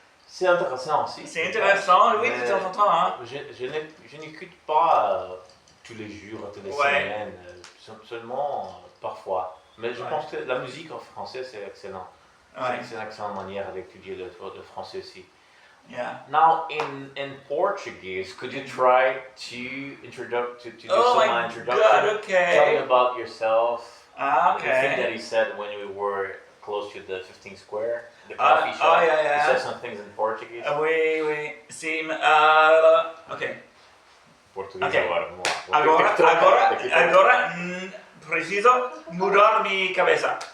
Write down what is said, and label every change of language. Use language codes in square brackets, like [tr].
[fr] C'est intéressant aussi. C'est intéressant, oui, de temps en temps. Hein. Je n'écoute pas tous les jours, toutes les semaines, seulement parfois. Mais je pense que la musique en français, c'est excellent. C'est une excellente manière d'étudier le français aussi. [en] Yeah. Now, in Portuguese, could you try to do some introduction? God, okay. Tell me about yourself. Okay. The thing that you said when we were close to the 15th Square, the coffee shop. You said some things in Portuguese. Oui. Sim. Ok. [pt] Português agora, vamos lá. Agora preciso mudar minha cabeça.